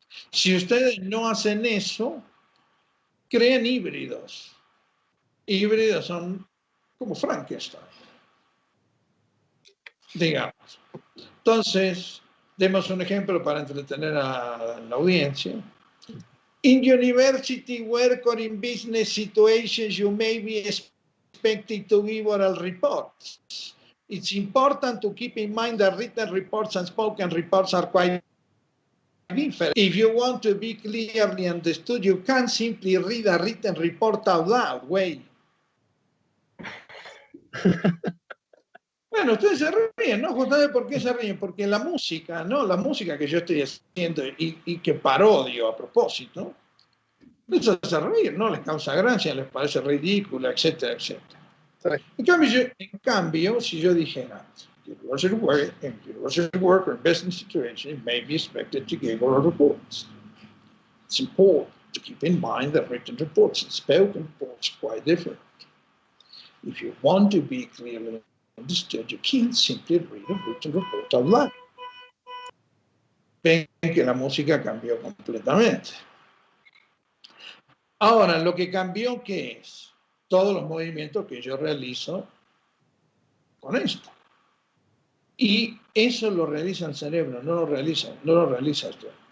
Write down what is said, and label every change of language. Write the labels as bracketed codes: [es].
[es] Si ustedes no hacen eso, crean híbridos. Híbridos son como Frankenstein, digamos. Entonces, demos un ejemplo para entretener a la audiencia. [en] In university work or in business situations, you may be expected to give oral reports. It's important to keep in mind that written reports and spoken reports are quite different. If you want to be clearly understood, you can't simply read a written report out loud, güey. [es] Bueno, ustedes se ríen, ¿no? Justamente, ¿por qué se ríen? Porque la música, ¿no? La música que yo estoy haciendo y que parodio a propósito, les hace reír, ¿no? Les causa gracia, les parece ridícula, etcétera, etcétera. En cambio, si yo dijera, [en] university work or business situation may be expected to give oral reports. It's important to keep in mind that written reports and spoken reports are quite different. If you want to be clearly understood, you can't simply read a written report out loud. [es] Ven que la música cambió completamente. Ahora, lo que cambió, ¿qué es? Todos los movimientos que yo realizo con esto. Y eso lo realiza el cerebro, no lo realiza esto.